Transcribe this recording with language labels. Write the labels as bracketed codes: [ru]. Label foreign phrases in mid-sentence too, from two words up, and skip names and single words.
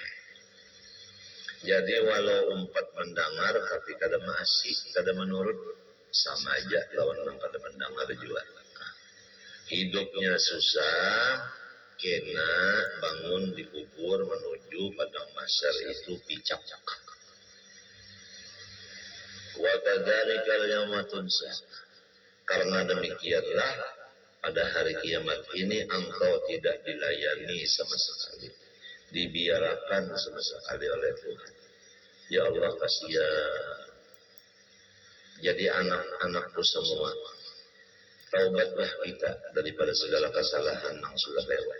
[bjn] Jadi walau umpat mendengar tapi kada masih, kada menurut, sama aja lawan yang kada mendengar juga. Hidupnya susah, kena bangun di kubur menuju padang mahsyar itu picak. [ar] وكذلك اليوم تنسى. [id] Karena demikianlah pada hari kiamat ini engkau tidak dilayani sama sekali. Dibiarkan sama sekali oleh Tuhan. Ya Allah kasihan. Jadi anak-anakku semua, taubatlah kita daripada segala kesalahan yang sudah lewat.